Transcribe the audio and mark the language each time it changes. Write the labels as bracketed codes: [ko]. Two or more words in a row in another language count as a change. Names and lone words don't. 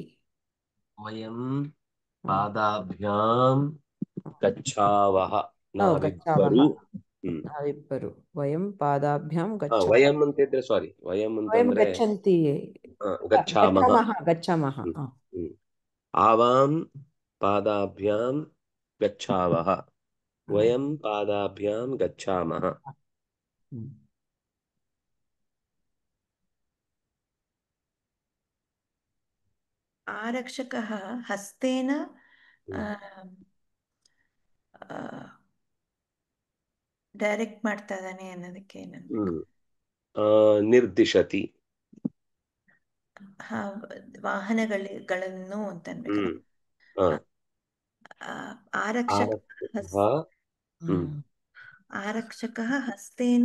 [sa] ವಯಂ ಹ್ಮ್. ಪಾದಾಭ್ಯಾಂ ಗಚ್ಛಾವಹ. ಗಚ್ಚಾವಹ. [kn] ನಾವಿಬ್ಬರು. ಹ್ಮ್ [sa] ನಾವಿಬ್ಬರು ವಯಂ ಪಾದಾಭ್ಯಾಂ [kn] ವಯಂ ಅಂತಿದ್ರೆ ಸಾರಿ, ವಯಂ [sa] ವಯಂ [kn] ಅಂತಂದ್ರೆ [sa] ಗಚ್ಚಂತಿ. ಗಚ್ಛಾಮಹ. ಗಚ್ಚಾಮಹ ಗಚ್ಚಾಮಹ. ಹ್ಮ್ ಹ್ಮ್ आवां पादाभ्यां गच्छावः वयं पादाभ्यां गच्छामः ಹ್ಮ್. आरक्षकः हस्तेन [kn] ಡೈರೆಕ್ಟ್ ಮಾಡ್ತಾ ಇದ್ದಾನೆ ಅನ್ನೋದಕ್ಕೆ ಏನನ್ಬೇಕು? [sa] ನಿರ್ದಿಶತಿ [kn] ವಾಹನಗಳನ್ನು ಅಂತ ಅನ್ಬೇಕಲ್ಲ. [sa] ಆರಕ್ಷಕ ಆರಕ್ಷಕಃ ಹಸ್ತೇನ